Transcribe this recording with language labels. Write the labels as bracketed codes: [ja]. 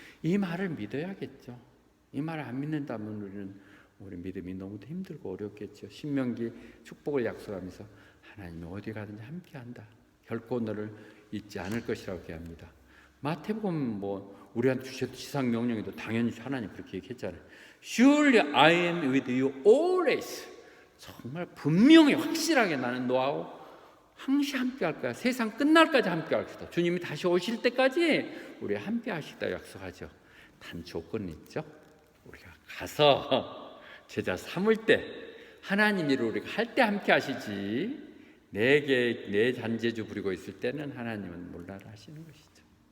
[ko] 이 말을 믿어야겠죠. 이 말을 안 믿는다면 우리 믿음이 너무 힘들고 어렵겠죠. 신명기 축복을 약속하면서 하나님이 어디 가든지 함께 한다. 결코 너를 잊지 않을 것이라고 얘기합니다. 마태복음 뭐 우리한테 주셨던 지상 명령에도 당연히 하나님 그렇게 얘기했잖아요. [en] Surely I am with you always. [ko] 정말 분명히 확실하게 나는 너하고 항시 함께 할 거야. 세상 끝날까지 함께 할 거다. 주님이 다시 오실 때까지 우리 함께 하시다 약속하죠. 단 조건이 있죠. 우리가 가서 제자 삼을 때 하나님 일을 우리가 할 때 함께 하시지 내 잔재주 부리고 있을 때는 하나님은 몰라라 하시는 것이죠.